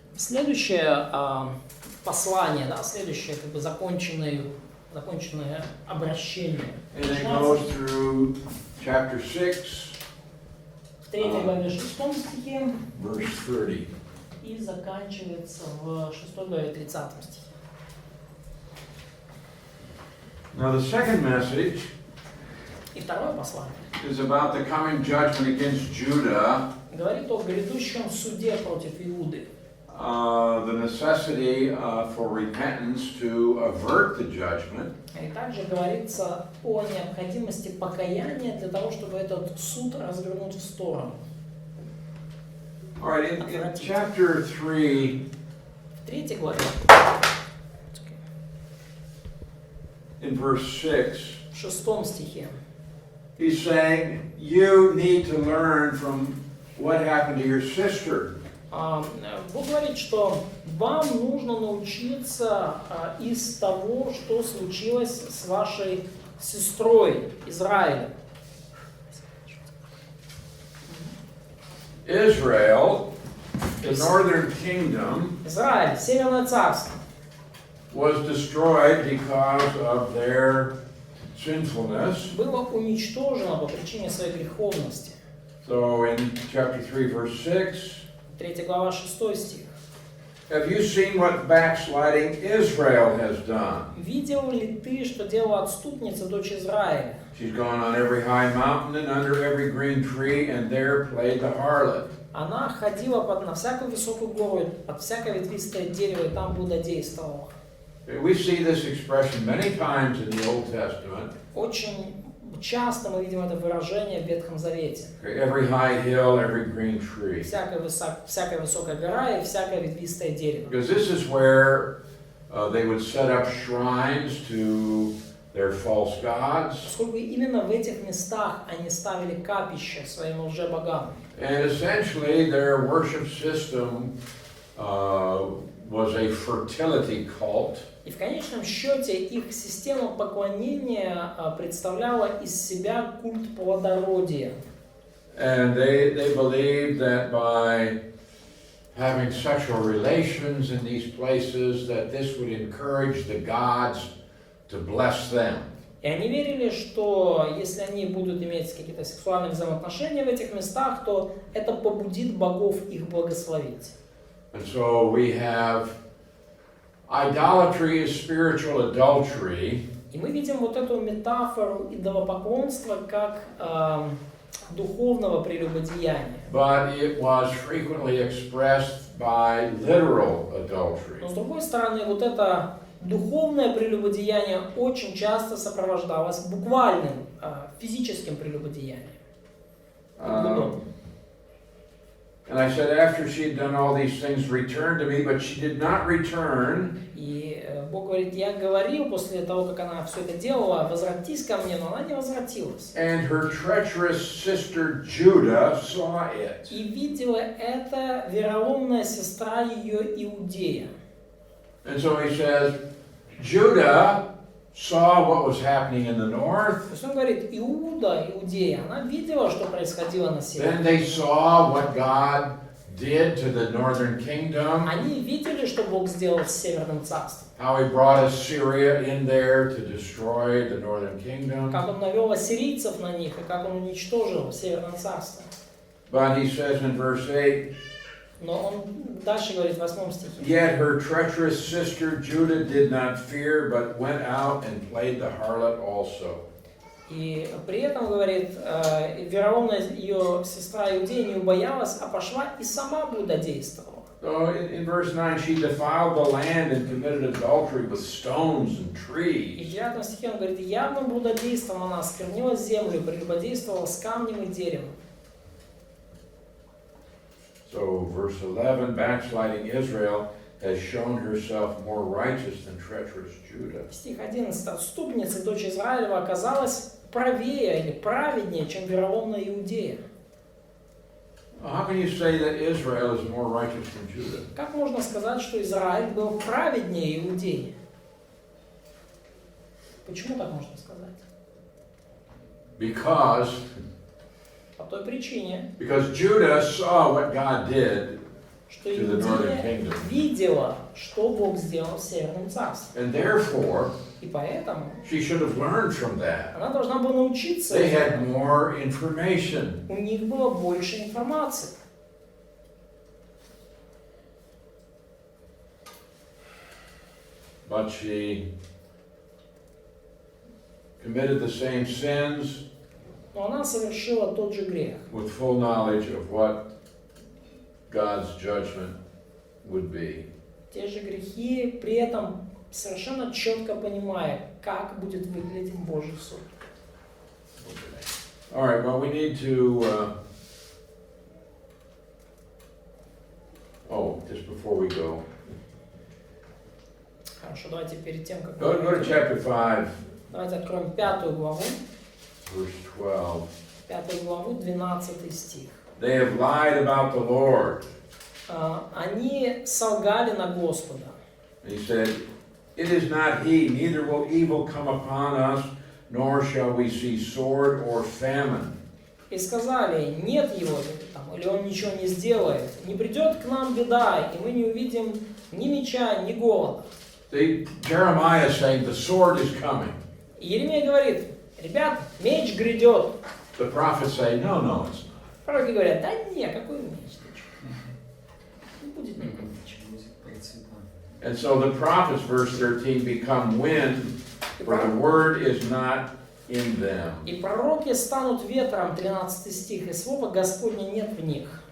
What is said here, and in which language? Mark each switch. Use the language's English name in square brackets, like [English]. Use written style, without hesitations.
[Russian] Следующее послание, да, следующее как бы законченное обращение. [English] And it goes through chapter 6, [Russian] В 3 главе 6 стихе [English] verse 30. [Russian] и заканчивается в 6 главе 30 стихе. [English] Now, the second message [Russian] И второе послание [English] is about the coming judgment against Judah, [Russian] говорит о грядущем суде против Иуды. [English] the necessity for repentance to avert the judgment, [Russian] И также говорится о необходимости покаяния для того, чтобы этот суд развернуть в сторону. [English] All right, in chapter 3, [Russian] В 3 главе, [English] in verse 6, [Russian] в 6 стихе, [English] he's saying, you need to learn from what happened to your sister. [Russian] Бог говорит, что вам нужно научиться из того, что случилось с вашей сестрой Израилем. [English] Israel, the northern kingdom, [Russian] Израиль, Северное царство, [English] was destroyed because of their sinfulness. [Russian] было уничтожено по причине своей греховности. [English] So in chapter 3, verse 6, [Russian] 3 глава 6 стих. [English] have you seen what backsliding Israel has done? [Russian] Видел ли ты, что делала отступница, дочь Израиля? [English] She's gone on every high mountain and under every green tree, and there played the harlot. [Russian] Она ходила на всякую высокую гору, под всякое ветвистое дерево, и там блудодействовала. [English] We see this expression many times in the Old Testament. [Russian] Очень часто мы видим это выражение в Ветхом Завете. [English] Every high hill, every green tree. [Russian] Всякая высокая гора и всякое ветвистое дерево. [English] Because this is where they would set up shrines to their false gods. [Russian] Поскольку именно в этих местах они ставили капища своим лжебогам. [English] And essentially their worship system was a fertility cult. [Russian] И в конечном счете их система поклонения представляла из себя культ плодородия. [English] And they believed that by having sexual relations in these places, that this would encourage the gods to bless them. [Russian] И они верили, что если они будут иметь какие-то сексуальные взаимоотношения в этих местах, то это побудит богов их благословить. [English] And so we have idolatry is spiritual adultery. [Russian] И мы видим вот эту метафору идолопоклонства как духовного прелюбодеяния. [English] But it was frequently expressed by literal adultery. [Russian] Но с другой стороны, вот это духовное прелюбодеяние очень часто сопровождалось буквальным физическим прелюбодеянием. [English] And I said, after she had done all these things, return to me, but she did not return. [Russian] И Бог говорит, я говорил после того, как она все это делала, возвратись ко мне, но она не возвратилась. [English] And her treacherous sister Judah saw it. [Russian] И видела это вероломная сестра ее Иудея. [English] And so he says, Judah saw what was happening in the north. [Russian] То есть он говорит, Иудея, она видела, что происходило на севере. [English] Then they saw what God did to the northern kingdom. [Russian] Они видели, что Бог сделал с Северным царством. [English] How he brought Assyria in there to destroy the northern kingdom. [Russian] Как он навел ассирийцев на них, и как он уничтожил Северное царство. [English] But he says in verse 8, [Russian] Но он дальше говорит в 8 стихе. [English] yet her treacherous sister Judah did not fear, but went out and played the harlot also. [Russian] И при этом, говорит, вероломная ее сестра Иудея не убоялась, а пошла и сама блудодействовала. [English] So in verse 9, she defiled the land and committed adultery with stones and [Russian] И [English] trees. [Russian] в 9 стихе он говорит, явным блудодейством она осквернила землю, прелюбодействовала с камнем и деревом. [English] So verse 11, backsliding Israel has shown herself more righteous than treacherous Judah. [Russian] Стих 11. Отступница, дочь Израилева, оказалась правее или праведнее, чем вероломная Иудея. [English] How can you say that Israel is more righteous than Judah? [Russian] Как можно сказать, что Израиль был праведнее Иудеи? Почему так можно сказать? [English] Because [Russian] По той причине, [English] Judah saw what God did, [Russian] что [English] To the northern [Russian] Иудея [English] kingdom. [Russian] видела, что Бог сделал в Северном Царстве. [English] and therefore [Russian] И поэтому [English] she should have learned from that. [Russian] она должна была научиться [English] They had [Russian] этому. [English] more information. [Russian] У них было больше информации. [English] But she committed the same sins [Russian] Но она совершила тот же грех. [English] with full knowledge of what God's judgment would be. [Russian] Те же грехи, при этом совершенно четко понимая, как будет выглядеть Божий суд. [English] All right, well, we need to, just before we go, [Russian] Хорошо, давайте перед тем, как [English] go to chapter 5, [Russian] давайте откроем 5 главу, [English] verse 12. [Russian] 5 главу, 12 стих. [English] They have lied about the Lord. [Russian] Они солгали на Господа. [English] And he said, it is not he, neither will evil come upon us, nor shall we see sword or famine. [Russian] И сказали, нет его, или он ничего не сделает, не придет к нам беда, и мы не увидим ни меча, ни голода. [English] See, Jeremiah is saying the sword is coming. [Russian] И Еремия говорит, ребят, меч грядет. [English] The prophets say, no, it's not. [Russian] Пророки говорят, да не, какой меч? Не будет никакого меча. [English] And so the prophets, verse 13, become wind, for the word is not in them. [Russian] И пророки станут ветром, 13 стих, и слова Господня нет в них.